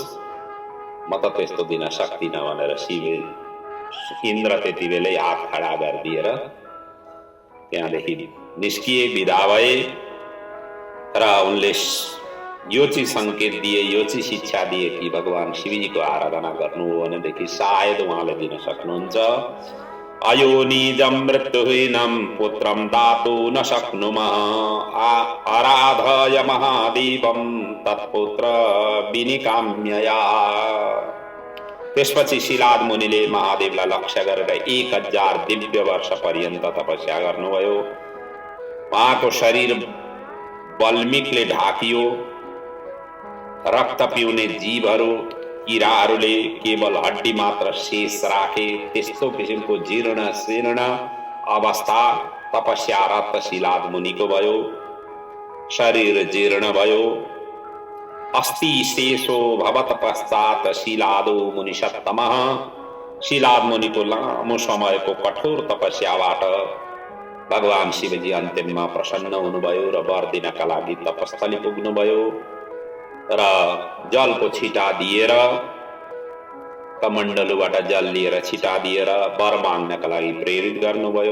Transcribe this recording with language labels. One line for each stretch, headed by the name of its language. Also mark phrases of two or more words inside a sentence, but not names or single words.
Nepali: म त त्यस्तो दिन सक्दिनँ भनेर इन्द्र त्यति बेलै हात खडा गरिदिएर त्यहाँदेखि निस्किए, विदा भए र उनले यो चाहिँ सङ्केत दिए, यो चाहिँ शिक्षा दिए कि भगवान शिवजीको आराधना गर्नु हो भनेदेखि सायद उहाँले दिन सक्नुहुन्छ।
Sanskrit: अयोनिजं मृत्युहीनं पुत्रं दातु न शक्नुमः आराधय महादेवं तत्पुत्र विनिकाम्यया।
Nepali: त्यसपछि शिलाद मुनिले महादेवलाई लक्ष्य गरेर 1000 दिव्य वर्ष पर्यन्त तपस्या गर्नुभयो। उहाँको शरीर बल्मिकले ढाकियो। रक्त पिउने जीवहरू, किराहरूले केवल हड्डी मात्र शेष राखे। त्यस्तो किसिमको जीर्ण शीर्ण अवस्था तपस्यारत शिलाद मुनिको भयो। शरीर जीर्ण भयो।
Sanskrit: अस्ति शेषो भवत पश्चात शिलादो मुनिषत्तमः।
Nepali: शिलाद मुनिको लामो समयको कठोर तपस्याबाट भगवान शिवजी अन्तिममा प्रसन्न हुनुभयो र वर दिनका लागि तपस्थली पुग्नुभयो र जलको छिटा दिएर, कमण्डलुबाट जल लिएर छिटा दिएर वर माग्नका लागि प्रेरित गर्नुभयो।